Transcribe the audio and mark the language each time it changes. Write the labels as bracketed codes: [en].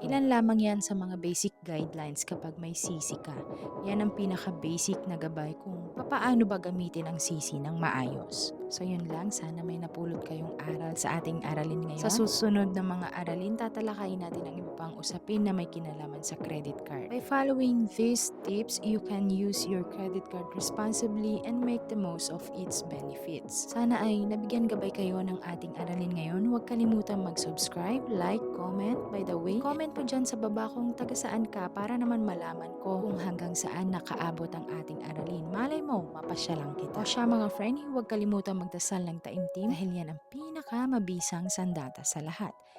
[tl] Ilan lamang yan sa mga basic guidelines kapag may CC ka. Yan ang pinaka-basic na gabay kung paano ba gamitin ang CC ng maayos. So yun lang, sana may napulot kayong aral sa ating aralin ngayon. Sa susunod na mga aralin, tatalakayin natin ang iba pang usapin na may kinalaman sa credit card. [en] By following these tips, you can use your credit card responsibly and make the most of its benefits. [tl] Sana ay nabigyan gabay kayo ng ating aralin ngayon. Huwag kalimutan mag-subscribe, like, comment. By the way, comment mo dyan sa baba kung taga saan ka para naman malaman ko kung hanggang saan nakaabot ang ating aralin. Malay mo, mapasya lang kita. O siya, mga friend, huwag kalimutan magdasal ng taimtim dahil yan ang pinakamabisang sandata sa lahat.